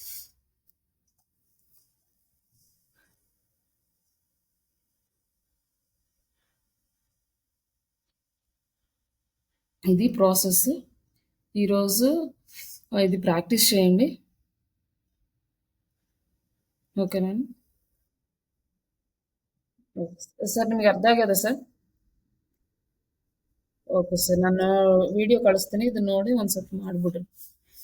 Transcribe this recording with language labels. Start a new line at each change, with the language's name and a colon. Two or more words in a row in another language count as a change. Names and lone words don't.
Telugu: ఇది ప్రాసెస్. ఈరోజు ఇది ప్రాక్టీస్ చేయండి. ఓకేనండి. ఓకే సార్,
Kannada: ನಿಮಗೆ ಅರ್ಥ ಆಗ್ಯದ ಸರ್? ಓಕೆ ಸರ್, ನಾನು ವಿಡಿಯೋ ಕಳಿಸ್ತೀನಿ, ಇದು ನೋಡಿ ಒಂದು ಸ್ವಲ್ಪ ಮಾಡಿಬಿಡ್ರಿ.